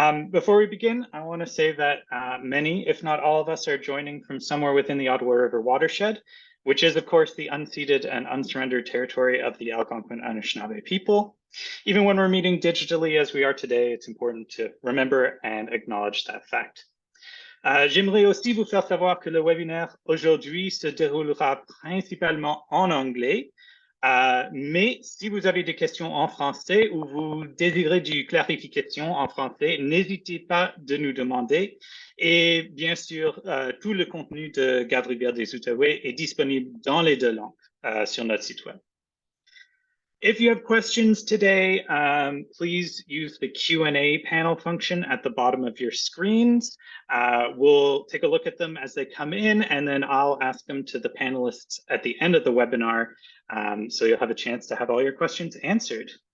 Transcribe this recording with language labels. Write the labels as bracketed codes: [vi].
[en] Before we begin, I want to say that many, if not all of us, are joining from somewhere within the Ottawa River watershed, which is, of course, the unceded and unsurrendered territory of the Algonquin Anishinaabe people. Even when we're meeting digitally as we are today, it's important to remember and acknowledge that fact. [fr] J'aimerais aussi vous faire savoir que le webinaire aujourd'hui se déroulera principalement en anglais, mais si vous avez des questions en français ou vous désirez des clarifications en français, n'hésitez pas de nous demander. Et bien sûr, tout le contenu de Garde-rivière des Outaouais est disponible dans les deux langues sur notre site web. [en] If you have questions today, please use the Q&A panel function at the bottom of your screens. We'll take a look at them as they come in, and then I'll ask them to the panelists at the end of the webinar, so you'll have a chance to have all your questions answered.